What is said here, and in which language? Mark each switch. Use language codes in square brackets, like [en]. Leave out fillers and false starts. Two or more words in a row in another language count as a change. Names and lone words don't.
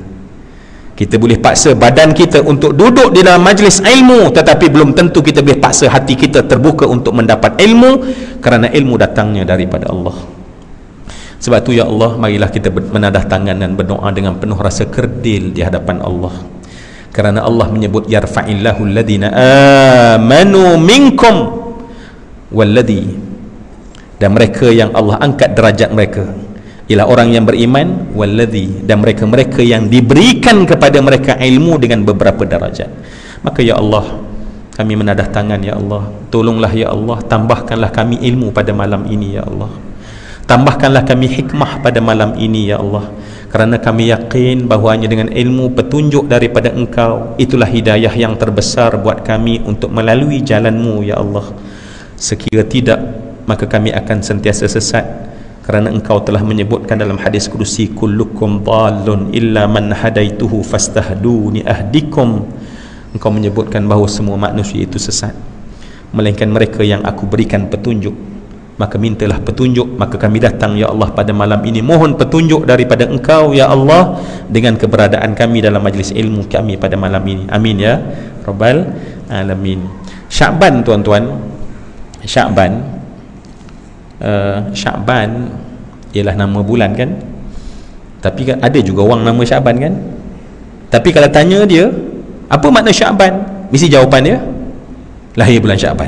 [ms] Kita boleh paksa badan kita untuk duduk di dalam majlis ilmu, tetapi belum tentu kita boleh paksa hati kita terbuka untuk mendapat ilmu, kerana ilmu datangnya daripada Allah. Sebab tu [ar] يا الله, [ms] marilah kita menadah tangan dan berdoa dengan penuh rasa kerdil di hadapan Allah. Kerana Allah menyebut [ar] يرفع الله الذين آمنوا منكم والذين, [ms] dan mereka yang Allah angkat derajat mereka ialah orang yang beriman, walladzi, dan mereka-mereka yang diberikan kepada mereka ilmu dengan beberapa darajat. Maka [ar] يا الله, [ms] kami menadah tangan [ar] يا الله, [ms] tolonglah [ar] يا الله, [ms] tambahkanlah kami ilmu pada malam ini [ar] يا الله, [ms] tambahkanlah kami hikmah pada malam ini [ar] يا الله, [ms] kerana kami yakin bahawa hanya dengan ilmu petunjuk daripada Engkau, itulah hidayah yang terbesar buat kami untuk melalui jalan-Mu [ar] يا الله. [ms] Sekira tidak, maka kami akan sentiasa sesat, kerana Engkau telah menyebutkan dalam hadis kursi, [ar] كلكم ضال إلا من هديته فاستهدوني أهدكم. [ms] Engkau menyebutkan bahawa semua manusia itu sesat, melainkan mereka yang aku berikan petunjuk. Maka mintalah petunjuk. Maka kami datang [ar] يا الله [ms] pada malam ini, mohon petunjuk daripada Engkau [ar] يا الله, [ms] dengan keberadaan kami dalam majlis ilmu kami pada malam ini. [ar] آمين يا رب العالمين. [ms] Sya'ban, tuan-tuan, Sya'ban, Sya'ban ialah nama bulan kan, tapi kan ada juga orang nama Sya'ban kan. Tapi kalau tanya dia apa makna Sya'ban, mesti jawapan dia lahir bulan Sya'ban.